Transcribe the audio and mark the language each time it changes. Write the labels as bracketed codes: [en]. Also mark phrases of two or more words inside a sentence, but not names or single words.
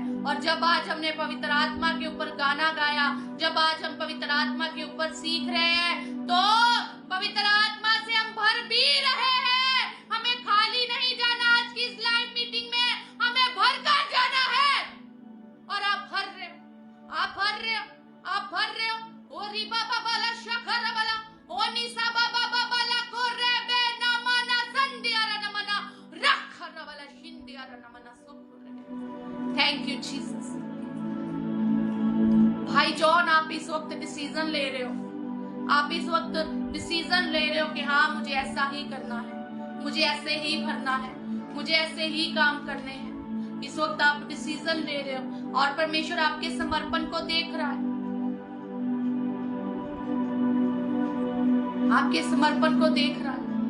[hi] और जब आज हमने पवित्र आत्मा के ऊपर गाना गाया, जब आज हम पवित्र आत्मा के ऊपर सीख रहे हैं, तो पवित्र आत्मा से हम भर भी रहे हैं। हमें खाली नहीं जाना। आज की इस लाइव मीटिंग में हमें भर कर जाना है। और आप भर रहे हो, आप भर रहे हो, आप भर रहे हो। ओ रिबा बाबा ला शखर वाला, ओ निसा बाबा बाबा ला को रेबे नमना संदियारा नमना रखर वाला शिंदियारा नमना सुख। [en] thank you Jesus. [hi] भाई जॉन, आप इस वक्त डिसीजन ले रहे हो, आप इस वक्त डिसीजन ले रहे हो कि हाँ मुझे ऐसा ही करना है, मुझे ऐसे ही भरना है, मुझे ऐसे ही काम करने हैं। इस वक्त आप डिसीजन ले रहे हो और परमेश्वर आपके समर्पण को देख रहा है, आपके समर्पण को देख रहा है।